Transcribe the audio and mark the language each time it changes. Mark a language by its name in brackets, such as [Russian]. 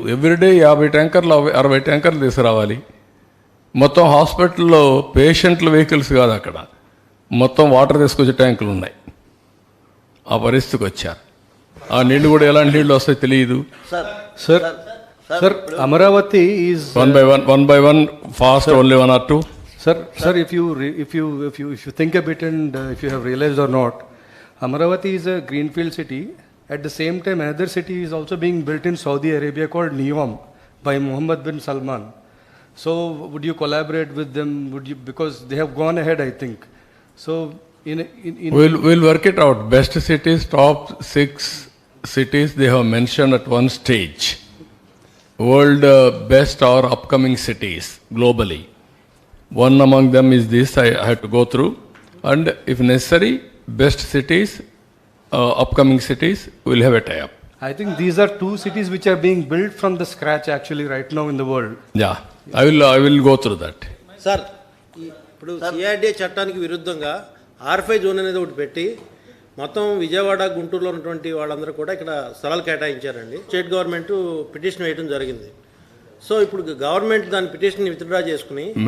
[Telugu] Everyday 50 ట్యాంకర్లు 60 ట్యాంకర్లు తీసుకురావాలి. మొత్తం హాస్పిటల్లో పేషెంట్ల వెహికల్స్ కాదు, అక్కడ మొత్తం వాటర్ తీసుకొచ్చే ట్యాంకులు ఉన్నాయి. ఆ పరిస్థితికి వచ్చారు. ఆ నీళ్లు కూడా ఎలాంటి నీళ్లు వస్తాయో తెలియదు. [English] Sir, Amaravati is one by one fast, only 1 or 2. sir. If you think a bit and if you have realized or not, Amaravati is a greenfield city. At the same time, another city is also being built in Saudi Arabia called Neom by Mohammed bin Salman. So, would you collaborate with them? Would you, because they have gone ahead, I think. So, in We'll work it out. Best cities, top 6 cities they have mentioned at one stage. World best or upcoming cities globally. One among them is this I had to go through. And if necessary, best cities, upcoming cities, we'll have a tie-up. I think these are 2 cities which are being built from the scratch actually right now in the world. Yeah, I will go through that. [Telugu] Sir ఇప్పుడు CRDA చట్టానికి విరుద్ధంగా R5 zone అనేది ఒకటి పెట్టి మొత్తం విజయవాడ గుంటూరులో ఉన్నటువంటి వాళ్ళందరూ కూడా ఇక్కడ స్థలాలు కేటాయించారండి. స్టేట్ గవర్నమెంట్ పిటిషన్ వేయడం జరిగింది. సో ఇప్పుడు గవర్నమెంట్ దాని పిటిషన్ విత్డ్రా చేసుకుని